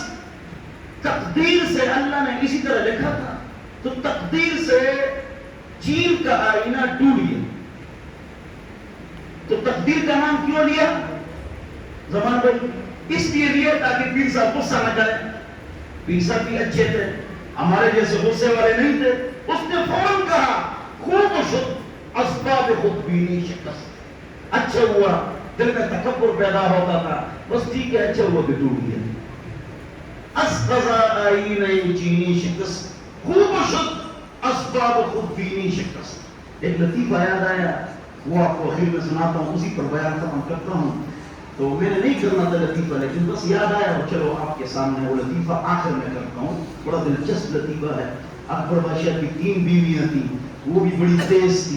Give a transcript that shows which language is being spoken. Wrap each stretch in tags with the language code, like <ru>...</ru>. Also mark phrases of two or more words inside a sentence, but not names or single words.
<ur>تقدیر سے اللہ نے اسی طرح لکھا تھا, تو تقدیر سے چین کا آئینہ ٹوٹ گیا. تو تقدیر کا نام کیوں لیا زمان بھائی؟ اس لیے لیا تاکہ پیر صاحب غصہ نہ کریں. پیر صاحب بھی اچھے تھے, ہمارے جیسے غصے والے نہیں تھے. اس نے فوراً کہا</ur> <fa>خوب شد اسباب خود بینی شکست.</fa> <ur>اچھا ہوا, دل میں تکبر پیدا ہوتا تھا, بس ٹھیک ہے, اچھا ہوا کہ ٹوٹ گیا.</ur> <fa>اسقضا آئینہ چینی شکست, خوب شد اسباب خود بینی شکست.</fa> <ur>ایک لطیفہ یاد آیا, وہ آپ کو آخر میں سناتا ہوں, اسی پر بیان ختم کرتا ہوں. تو میں نے نہیں کرنا تھا لطیفہ, لیکن بس یاد آیا, اور چلو آپ کے سامنے وہ لطیفہ آخر میں کرتا ہوں. بڑا دلچسپ لطیفہ ہے. اکبر بادشاہ کی 3 بیویاں تھیں، وہ بھی بڑی تیز تھی.</ur>